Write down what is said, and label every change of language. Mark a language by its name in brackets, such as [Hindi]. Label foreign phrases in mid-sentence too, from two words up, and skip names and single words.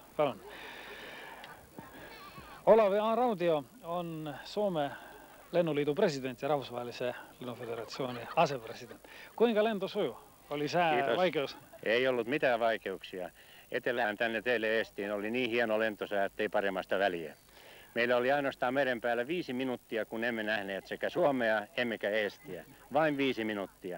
[Estonian] Palun. Olavi A. Rautio on Soome lennuliidu president ja Rahvusvahelise lennuföderatsiooni asepresident. [Finnish] Kuinka lento suju? Oli sää vaikeus? Ei ollut mitään vaikeuksia. Etelään tänne teille Eestiin oli niin hieno lentosää, ettei paremmasta väliä. Meillä oli ainoastaan meren päällä 5 minuuttia, kun emme nähneet sekä Suomea emmekä Eestiä. Vain 5 minuuttia.